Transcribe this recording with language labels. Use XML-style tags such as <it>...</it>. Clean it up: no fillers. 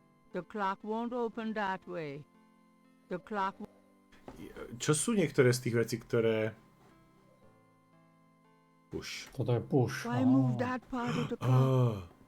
<en>The clock won't open that way. The clock...</en> <sk>Čo sú niektoré z tých vecí, ktoré...</sk> <en>Push.</en> <sk>Toto je push.</sk> <en>Why move that part of the clock?</en>